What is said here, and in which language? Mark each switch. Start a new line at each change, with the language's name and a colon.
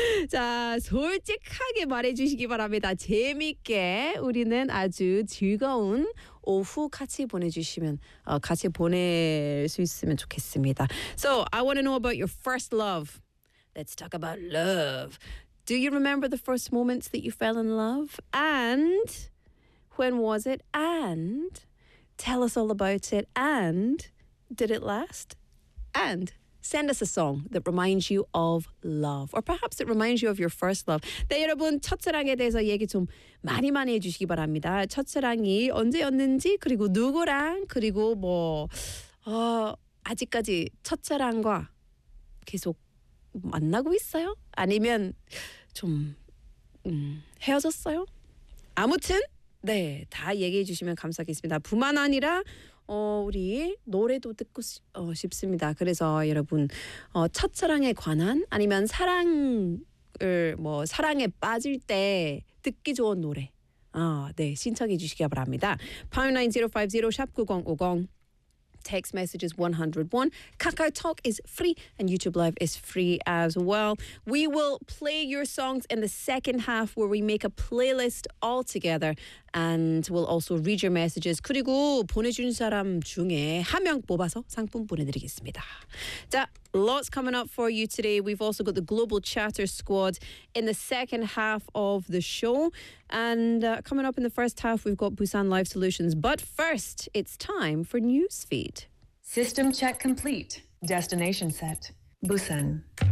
Korean: 자, 솔직하게 말해주시기 바랍니다. 재밌게 우리는 아주 즐거운 오후 같이 보내주시면 같이 보낼 수 있으면 좋겠습니다.
English: So I want to know about your first love. Let's talk about love. Do you remember the first moments that you fell in love? And when was it? And tell us all about it. And did it last? And send us a song that reminds you of love. Or perhaps it reminds you of your first love.
Korean: 네, 여러분, 첫사랑에 대해서 얘기 좀 많이 많이 해주시기 바랍니다. 첫사랑이 언제였는지, 그리고 누구랑, 그리고 뭐 아직까지 첫사랑과 계속 만나고 있어요? 아니면 좀 헤어졌어요? 아무튼 네, 다 얘기해 주시면 감사하겠습니다. 뿐만 아니라 우리 노래도 듣고 싶습니다. 그래서 여러분 첫사랑에 관한 아니면 사랑을 뭐 사랑에 빠질 때 듣기 좋은 노래 네, 신청해 주시기 바랍니다.
English: 59050-9050 text messages 101. KakaoTalk is free and YouTube Live is free as well. We will play your songs in the second half where we make a playlist all together and we'll also read your messages.
Korean: 그리고 보내준 사람 중에 한 명 뽑아서 상품 보내드리겠습니다.
English: 자, lots coming up for you today. We've also got the Global Chatter Squad in the second half of the show. And coming up in the first half, we've got Busan Life Solutions. But first, it's time for Newsfeed. System check complete. Destination set. Busan.